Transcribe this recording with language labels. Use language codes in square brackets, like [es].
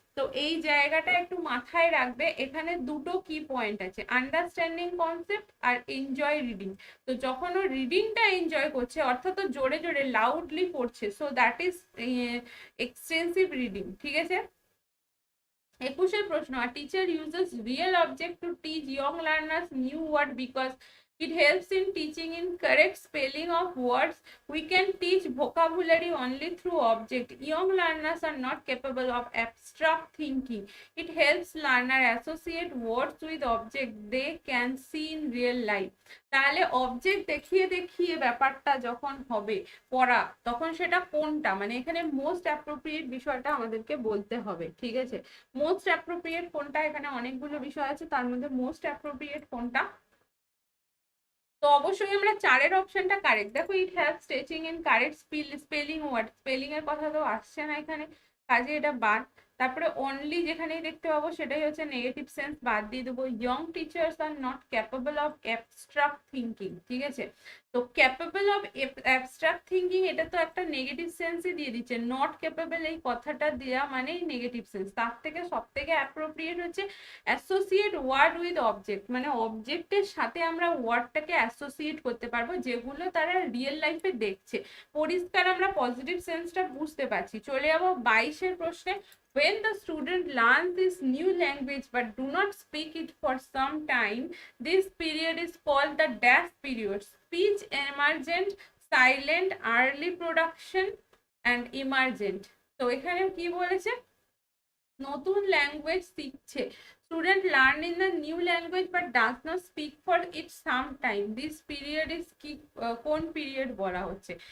[bn] তো এই জায়গাটা একটু মাথায় রাখবে। এখানে দুটো কি পয়েন্ট আছে, আন্ডারস্ট্যান্ডিং কনসেপ্ট আর এনজয় রিডিং। তো যখন ও রিডিংটা এনজয় করছে, অর্থাৎ ও জোরে জোরে লাউডলি পড়ছে, so that is extensive reading, ঠিক আছে। [en] 21 [bn] প্রশ্ন, [en] a teacher uses real object to teach young learners new word because it helps in teaching in correct spelling of words. We can teach vocabulary only through object. Young learners are not capable of abstract thinking. It helps learner associate words with object they can see in real life. [bn] তাহলে object দেখিয়ে দেখিয়ে ব্যাপারটা যখন হবে পড়া, তখন সেটা কোনটা, মানে এখানে মোস্ট অ্যাপ্রোপ্রিয়েট বিষয়টা আমাদেরকে বলতে হবে, ঠিক আছে। মোস্ট অ্যাপ্রোপ্রিয়েট কোনটা, এখানে অনেকগুলো বিষয় আছে, তার মধ্যে মোস্ট অ্যাপ্রোপ্রিয়েট কোনটা। তো অবশ্যই আমরা 4-এর অপশনটা কারেক্ট। দেখো [en] it haves teaching in correct spelling word, [bn] spelling এর কথা তো আসছে না এখানে, কাজে এটা বাদ। তারপরে অনলি যেখানেই দেখতে পাবো সেটাই হচ্ছে নেগেটিভ সেন্স, বাদ দিয়ে দেবো। [en] Young teachers are not capable of abstract thinking, ঠিক আছে। [bn] তো ক্যাপেবল অফ অ্যাবস্ট্রাক্ট থিঙ্কিং, এটা তো একটা নেগেটিভ সেন্সই দিয়ে দিচ্ছে। নট ক্যাপেবল এই কথাটা দেওয়া মানেই নেগেটিভ সেন্স। তার থেকে সব থেকে অ্যাপ্রোপ্রিয়েট হচ্ছে [en] associate word with object, [bn] মানে অবজেক্টের সাথে আমরা ওয়ার্ডটাকে অ্যাসোসিয়েট করতে পারবো যেগুলো তারা রিয়েল লাইফে দেখছে। পরিষ্কার আমরা পজিটিভ সেন্সটা বুঝতে পারছি। চলে যাবো 22-এর প্রশ্নে। [en] When the student learns this new language but do not speak it for some time, this period is called the dash period. Speech emergent, silent, early production and emergent. [bn] তো এখানে কি বলেছে, নতুন ল্যাঙ্গুয়েজ শিখছে, [en] student learn in the new language but does not speak for it some time, this period is [bn] কি, কোন period বলা হচ্ছে।